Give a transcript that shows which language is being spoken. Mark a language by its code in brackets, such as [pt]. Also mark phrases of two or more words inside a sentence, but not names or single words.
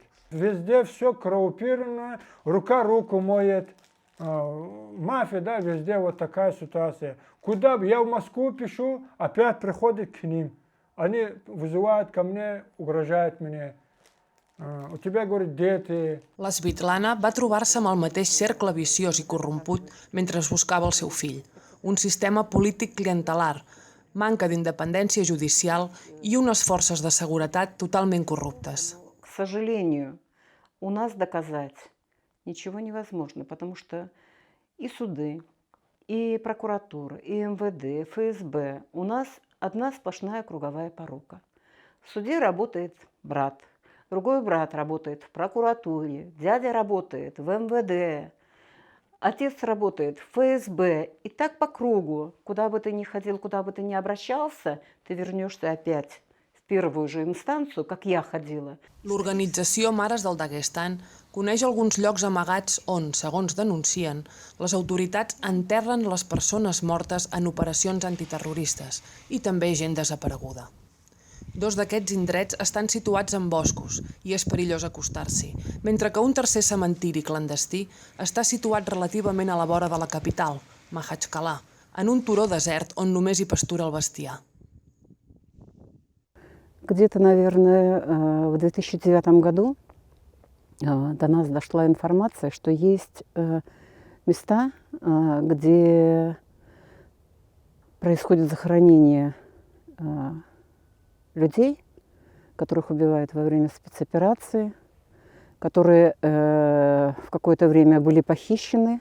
[ru] Везде все коррумпировано, рука руку моет. Мафия, да, везде вот такая ситуация. Куда бы я в Москву пишу, опять приходит к ним. Они вызывают ко мне, угрожают мне. У тебя, говорит, дети. [ca] La Svitlana va trobar-se amb el mateix cercle viciós i corromput mentre buscava el seu fill. Un sistema polític clientelar, manca d'independència judicial i unes forces de seguretat totalment corruptes. [ru] К сожалению, у нас доказать ничего невозможно, потому что и суды, и прокуратура, и МВД, и ФСБ у нас одна сплошная круговая порука. В суде работает брат, другой брат работает в прокуратуре, дядя работает в МВД, отец работает в ФСБ. И так по кругу, куда бы ты ни ходил, куда бы ты ни обращался, ты вернешься опять в первую же инстанцию, как я ходила. [ca] L'organització Mares del Daguestan coneix alguns llocs amagats on, segons denuncien, les autoritats enterren les persones mortes en operacions antiterroristes i també gent desapareguda. Dos d'aquests indrets estan situats en boscos i és perillós acostar-s'hi, mentre que un tercer cementiri clandestí està situat relativament a la vora de la capital, Makhachkala, en un turó desert on només hi pastura el bestiar. [ru] Где-то, наверное, в 2009 году до нас дошла информация, что есть места, где происходит захоронение людей, которых убивают во время спецоперации, которые в какое-то время были похищены.